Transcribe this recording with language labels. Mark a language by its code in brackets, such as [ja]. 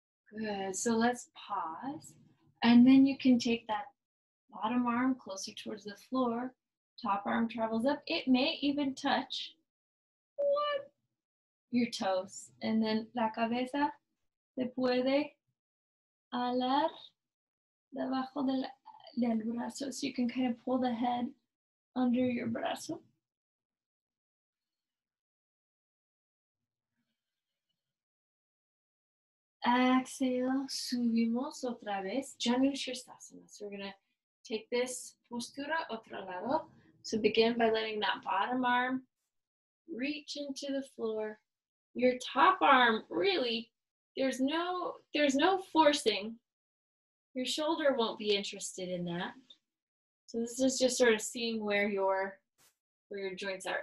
[en] Good, so let's pause. And then you can take that bottom arm closer towards the floor. Top arm travels up. It may even touch your toes. [es] And then la cabeza se puede alar debajo del brazo. [en] So you can kind of pull the head under your brazo. [es] Exhale, subimos otra vez. [en] Janu Shirsasana. So we're going to take this [es] postura otro lado. [en] So begin by letting that bottom arm reach into the floor. Your top arm, really, there's no forcing. Your shoulder won't be interested in that. So this is just sort of seeing where your joints are.